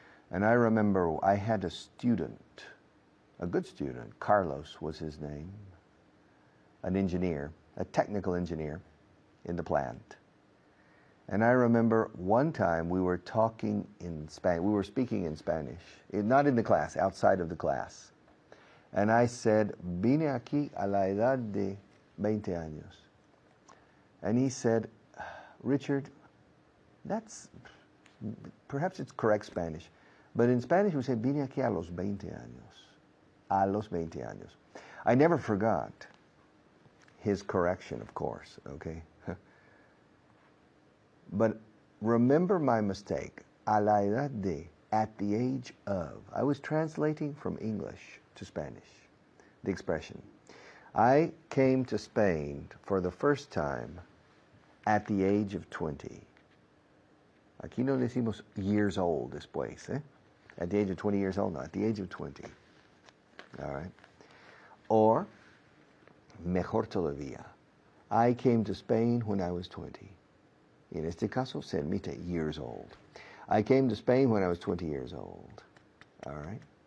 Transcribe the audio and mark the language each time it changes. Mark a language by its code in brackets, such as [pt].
[en] And I remember I had a student, a good student, Carlos was his name, an engineer, a technical engineer in the plant. And I remember one time we were talking in Spanish, we were speaking in Spanish, not in the class, outside of the class. And I said, [es] vine aquí a la edad de 20 años. [en] And he said, Richard, perhaps it's correct Spanish, but in Spanish we say, [es] vine aquí a los 20 años. [en] A los 20 años. I never forgot his correction, of course, okay? But remember my mistake. [es] A la edad de, [en] at the age of. I was translating from English to Spanish, the expression. I came to Spain for the first time at the age of 20. [es] Aquí no decimos [en] years old [es] después, eh? [en] At the age of 20 years old, no, at the age of 20. All right? Or, [es] mejor todavía, [en] I came to Spain when I was 20. [es] En este caso, se admite [en] years old. I came to Spain when I was 20 years old. All right?